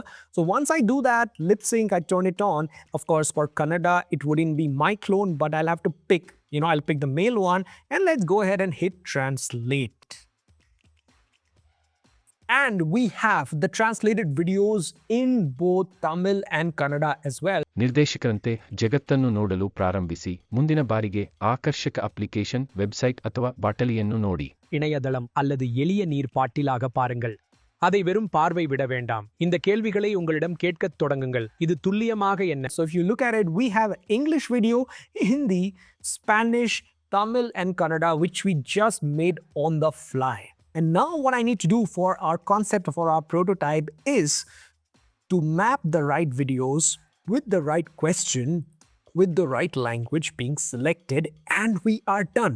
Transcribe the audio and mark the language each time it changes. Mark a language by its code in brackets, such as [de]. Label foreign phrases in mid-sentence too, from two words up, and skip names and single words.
[en] So once I do that, lip sync, I turn it on. Of course, for Kannada, it wouldn't be my clone, but I'll have to pick, I'll pick the male one, and let's go ahead and hit translate. And we have the translated videos in both Tamil and Kannada as well. [kn] ನಿರ್ದೇಶಕರಂತೆ ಜಗತ್ತನ್ನು ನೋಡಲು ಪ್ರಾರಂಭಿಸಿ. ಮುಂದಿನ ಬಾರಿಗೆ ಆಕರ್ಷಕ ಅಪ್ಲಿಕೇಶನ್, ವೆಬ್ಸೈಟ್ ಅಥವಾ ಬಾಟಲಿಯನ್ನು ನೋಡಿ. [ta] இணையதளம் அல்லது எளிய நீர் பாட்டிலாக பாருங்கள். அதை வெறும் பார்வை விட வேண்டாம். இந்த கேள்விகளை உங்களிடம் கேட்கத் தொடங்குங்கள். இது துல்லியமாக என்ன? [en] So if you look at it, we have English video, Hindi, Spanish, Tamil and Kannada, which we just made on the fly. And now what I need to do for our concept, for our prototype, is to map the right videos with the right question, with the right language being selected, and we are done.